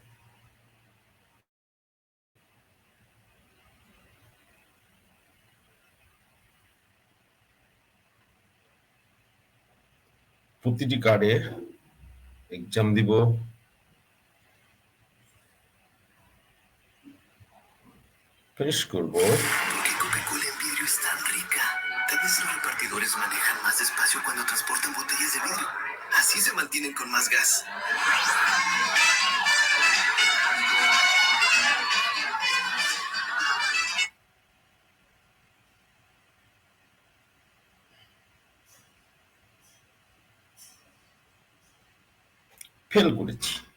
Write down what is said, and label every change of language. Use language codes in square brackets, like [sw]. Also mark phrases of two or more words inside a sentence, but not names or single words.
[bn] প্রতিটি কার্ডে এক্সাম দিব, ফিনিশ করব। [es] Coca-Cola en vidrio es tan rica. Tal vez los repartidores manejan más despacio cuando transportan botellas de vidrio. Así se mantienen con más gas. [bn] ফেল করেছি।